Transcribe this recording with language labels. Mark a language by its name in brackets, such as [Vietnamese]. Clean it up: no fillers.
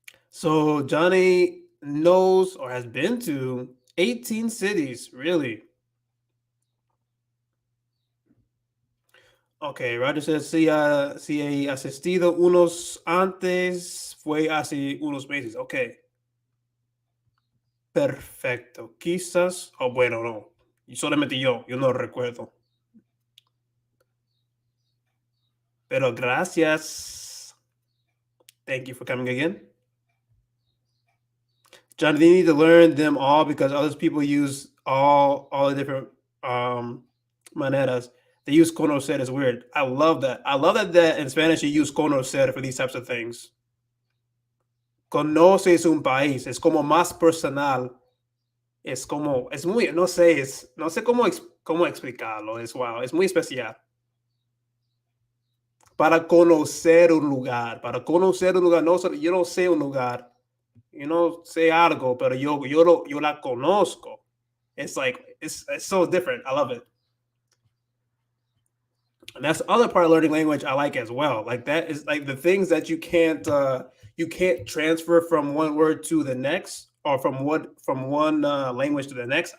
[English] So Johnny knows or has been to 18 cities, really. [Spanish] Okay, [English] Roger says, [Spanish] si he asistido unos antes, fue hace unos meses. Okay. Perfecto. Quizás, bueno, no. Y solamente yo no recuerdo. Pero gracias. [English] Thank you for coming again. John, they need to learn them all because other people use all the different [Spanish] maneras. [English] They use conocer is weird. I love that. I love that in Spanish you use conocer for these types of things. [Spanish] Conoces un país. Es como más personal. Es muy, no sé, no sé cómo explicarlo. Es wow, es muy especial. Para conocer un lugar. Para conocer un lugar. No, yo no sé un lugar. Yo no sé algo, pero yo la conozco. [English] It's like it's so different. I love it. And that's the other part of learning language I like as well. Like that is like the things that you can't transfer from one word to the next or from one language to the next.